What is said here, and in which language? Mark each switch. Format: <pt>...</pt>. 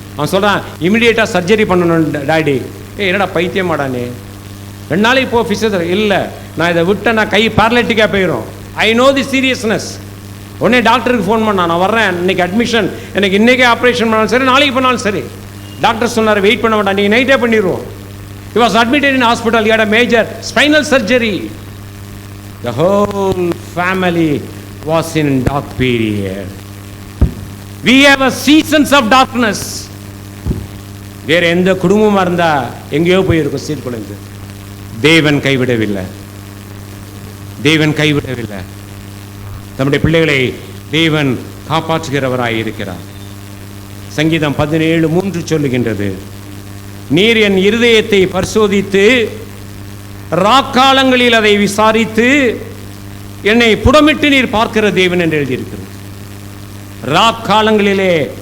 <ta>அவன் சொல்கிறான், இமிடியேட்டாக சர்ஜரி பண்ணணும் டாடி. என்னடா பைத்தியமாடானே, 2 நாளைக்கு போ ஃபிசியோதெரபி. இல்லை, நான் இதை விட்டேன், நான் கை பேரலைட்டிக்காக போயிடும்.</ta> <en>I know the seriousness.</en> <ta>உடனே டாக்டருக்கு ஃபோன் பண்ணான், நான் வர்றேன், இன்னைக்கு அட்மிஷன், எனக்கு இன்றைக்கே ஆப்ரேஷன் பண்ணாலும் சரி, நாளைக்கு பண்ணாலும் சரி. டாக்டர் சொன்னார், வெயிட் பண்ண வேண்டாம், நீங்கள் நைட்டே பண்ணிடுவோம்.</ta> <en>He was admitted in hospital. He had a major spinal surgery. The whole family was in dark period. We have a seasons of darkness.</en> <ta>வேற எந்த குடும்பமாக இருந்தால் எங்கேயோ போயிருக்கும் சீர்குலைந்து. தேவன் கைவிடவில்லை. தேவன் கைவிடவில்லை. தம்முடைய பிள்ளைகளை தேவன் காப்பாற்றுகிறவராய் இருக்கிறார். சங்கீதம் 17:3 சொல்லுகின்றது, நீர் என் இருதயத்தை பரிசோதித்து ராக்காலங்களில் அதை விசாரித்து என்னை புடமிட்டு நீர் பார்க்கிற தேவன் என்று எழுதியிருக்கிறது. ராக்காலங்களிலே</ta>